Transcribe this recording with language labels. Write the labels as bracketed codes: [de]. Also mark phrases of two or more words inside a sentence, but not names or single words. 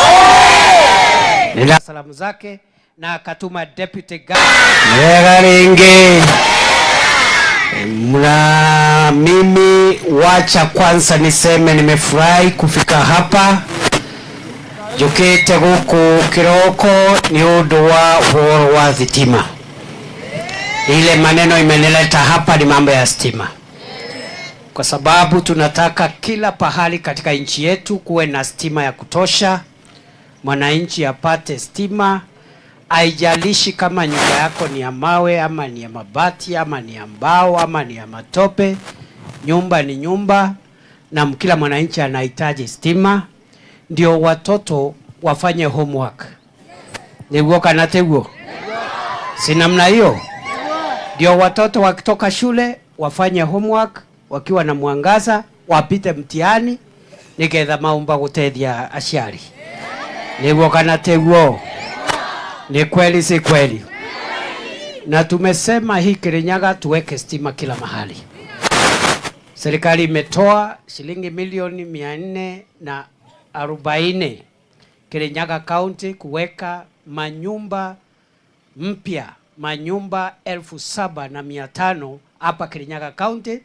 [sw] Nina salamu zake na akatuma deputy governor. Mimi wacha kwanza niseme nimefurahi kufika hapa. [ki] Jukete guku kiroko ni undu wa uhoro wa thitima. [sw] Ile maneno imenileta hapa ni mambo ya stima. Kwa sababu tunataka kila pahali katika nchi yetu kuwe na stima ya kutosha. Mwananchi apate stima. Haijalishi kama nyumba yako ni ya mawe ama ni ya mabati ama ni ya mbao ama ni ya matope. Nyumba ni nyumba na kila mwananchi anahitaji stima. Ndio watoto wafanye homework. [ki] Niguo kana teguo. [sw] Si namna hiyo. Ndio watoto wakitoka shule wafanye homework wakiwa na mwangaza, wapite mtihani [ki] nigetha maumba gutethia aciari. Niguo kana teguo. [sw] Ni kweli si kweli? Na tumesema hii Kirinyaga tuweke stima kila mahali. Serikali imetoa shilingi milioni 440 Kirinyaga County kuweka manyumba mpya, manyumba 7,500 hapa Kirinyaga County.